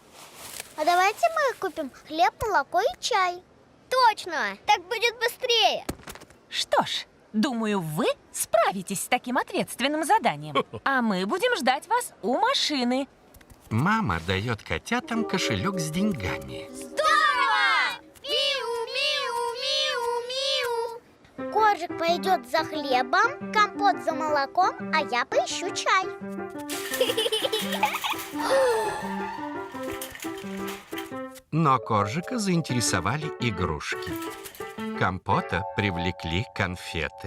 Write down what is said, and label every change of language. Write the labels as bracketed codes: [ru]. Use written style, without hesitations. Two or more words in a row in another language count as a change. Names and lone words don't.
[ru] А давайте мы купим хлеб, молоко и чай. Точно, так будет быстрее. Что ж, думаю, вы справитесь с таким ответственным заданием. А мы будем ждать вас у машины. Мама дает котятам кошелек с деньгами. Здорово! Миу, миу, миу, миу. Коржик пойдет за хлебом, компот за молоком, а я поищу чай. Но Коржика заинтересовали игрушки. Компота привлекли конфеты.